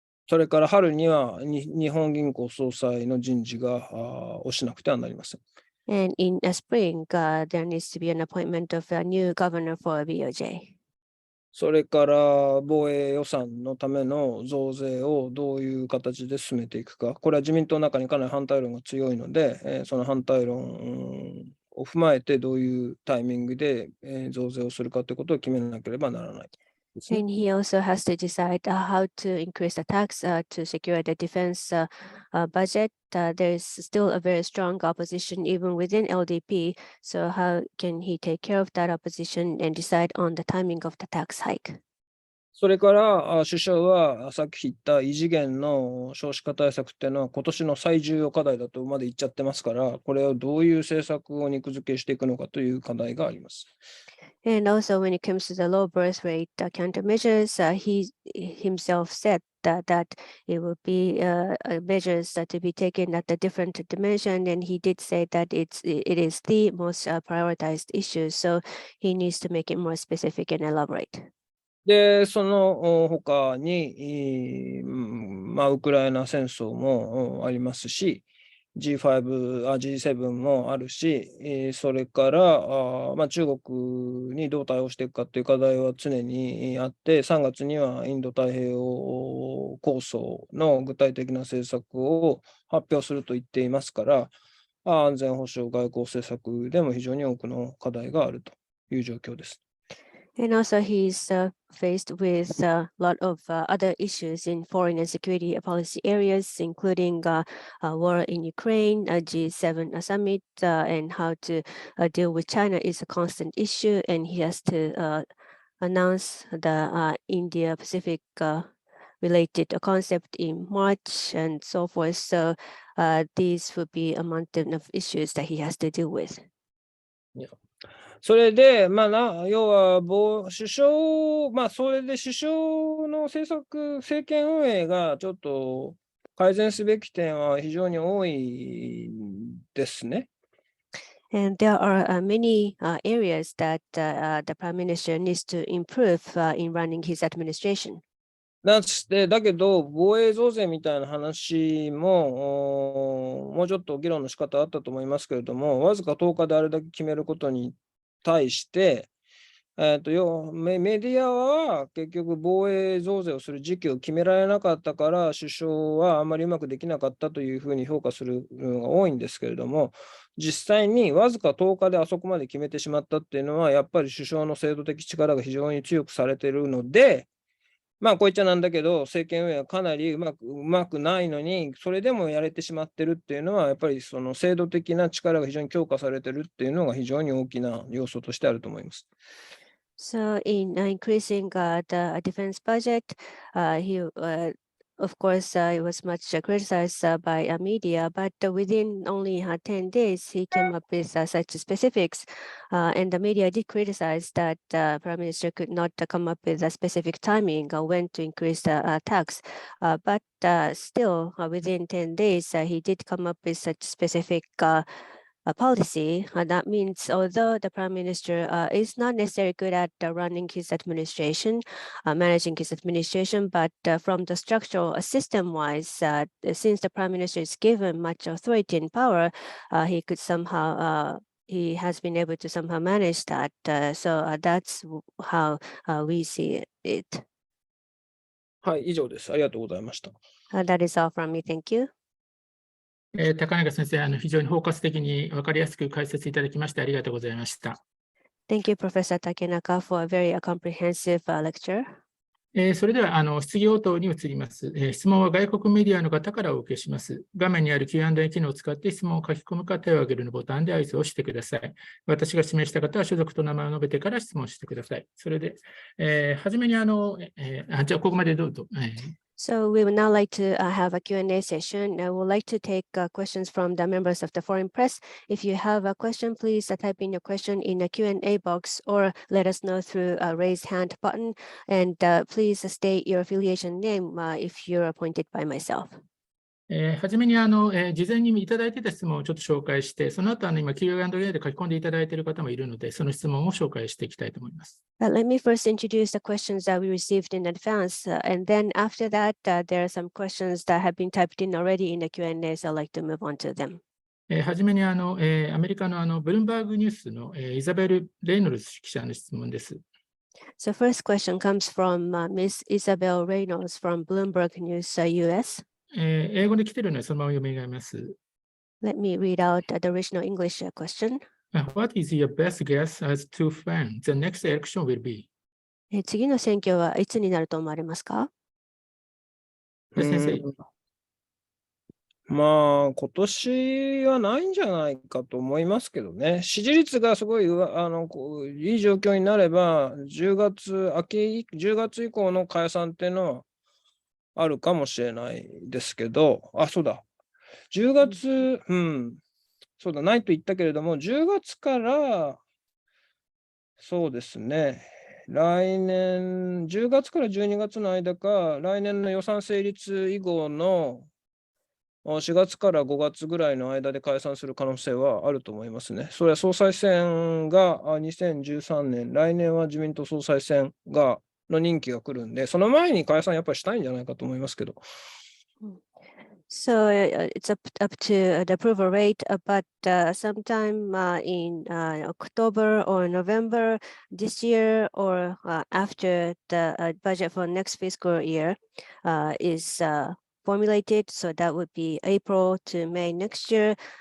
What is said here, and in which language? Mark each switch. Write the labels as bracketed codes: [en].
[ja] それから春には日本銀行総裁の人事がをしなくてはなりません。 [en] And in spring, there needs to be an appointment of a new governor for BOJ. [ja] それから防衛予算のための増税をどういう形で進めていくか、これは自民党の中にかなり反対論が強いので、その反対論を踏まえてどういうタイミングで増税をするかということを決めなければならない。 [en] And he also has to decide how to increase the tax to secure the defense budget. There is still a very strong opposition even within LDP. So how can he take care of that opposition and decide on the timing of the tax hike? [ja] それから首相はさっき言った異次元の少子化対策っていうのは今年の最重要課題だとまで言っちゃってますから、これをどういう政策を肉付けしていくのかという課題があります。 [en] And also when it comes to the low birth rate countermeasures, he himself said that it will be measures to be taken at a different dimension, and he did say that it is the most prioritized issue, so he needs to make it more specific and elaborate. [ja] で、その他に、ウクライナ戦争もありますし、G7 もあるし、それから中国にどう対応していくかという課題は常にあって、3月にはインド太平洋構想の具体的な政策を発表すると言っていますから、安全保障外交政策でも非常に多くの課題があるという状況です。 [en] And also he's faced with a lot of other issues in foreign and security policy areas, including war in Ukraine, G7 summit, and how to deal with China is a constant issue. And he has to announce the India-Pacific related concept in March and so forth. So these would be a mountain of issues that he has to deal with. Yeah. [ja] それで、要は首相、それで首相の政権運営がちょっと改善すべき点は非常に多いですね。 [en] And there are many areas that the Prime Minister needs to improve in running his administration. [ja] だけど、防衛増税みたいな話も、もうちょっと議論の仕方あったと思いますけれども、わずか10日であれだけ決めることに対して、メディアは結局防衛増税をする時期を決められなかったから首相はあまりうまくできなかったというふうに評価するのが多いんですけれども、実際にわずか10日であそこまで決めてしまったっていうのはやっぱり首相の制度的力が非常に強くされているので、まあ、こういっちゃなんだけど、政権運営はかなりうまくないのに、それでもやれてしまってるっていうのは、やっぱりその制度的な力が非常に強化されてるっていうのが非常に大きな要素としてあると思います。 [en] So in increasing the defense budget, of course, it was much criticized by media, but within only 10 days, he came up with such specifics. And the media did criticize that Prime Minister could not come up with a specific timing when to increase the tax. But still, within 10 days, he did come up with such specific policy. That means although the Prime Minister is not necessarily good at running his administration, managing his administration, but from the structural system-wise, since the Prime Minister is given much authority and power, he could somehow he has been able to somehow manage that. So that's how we see it. [ja] はい、以上です。ありがとうございました。 [en] That is all from me. Thank you. [ja] 高中先生、非常に包括的に分かりやすく解説いただきましてありがとうございました。 [en] Thank you, Professor Takenaka, for a very comprehensive lecture. [ja] それでは質疑応答に移ります。質問は外国メディアの方からお受けします。画面にある Q&A 機能を使って質問を書き込むか手を挙げるのボタンで合図をしてください。私が指名した方は所属と名前を述べてから質問してください。それで、はじめにじゃあここまでどうぞ。 [en] So we would now like to have a Q&A session. I would like to take questions from the members of the foreign press. If you have a question, please type in your question in the Q&A box or let us know through a raise hand button. And please state your affiliation name if you're appointed by myself. [ja] はじめに事前にいただいていた質問をちょっと紹介して、その後今 Q&A で書き込んでいただいている方もいるので、その質問を紹介していきたいと思います。 [en] Let me first introduce the questions that we received in advance, and then after that, there are some questions that have been typed in already in the Q&A, so I'd like to move on to them. [ja] はじめにアメリカのブルームバーグニュースのイザベル・レイノルズ記者の質問です。 [en] So first question comes from Ms. Isabel Reynolds from Bloomberg News, US. [ja] 英語で来ているのでそのまま読み上げます。 [en] Let me read out the original English question. What is your best guess as to when the next election will be? [ja] 次の選挙はいつになると思われますか？先生。まあ、今年はないんじゃないかと思いますけどね。支持率がすごいいい状況になれば、10月以降の解散っていうのはあるかもしれないですけど、そうだ。 10月、そうだ、ないと言ったけれども、10月から、そうですね、来年、10月から12月の間か、来年の予算成立以後の4月から5月ぐらいの間で解散する可能性はあると思いますね。それは総裁選が2013年、来年は自民党総裁選の任期が来るんで、その前に解散やっぱりしたいんじゃないかと思いますけど。 [en] So it's up to the approval rate, but sometime in October or November this year or after the budget for next fiscal year is formulated, so that would be April to May next year.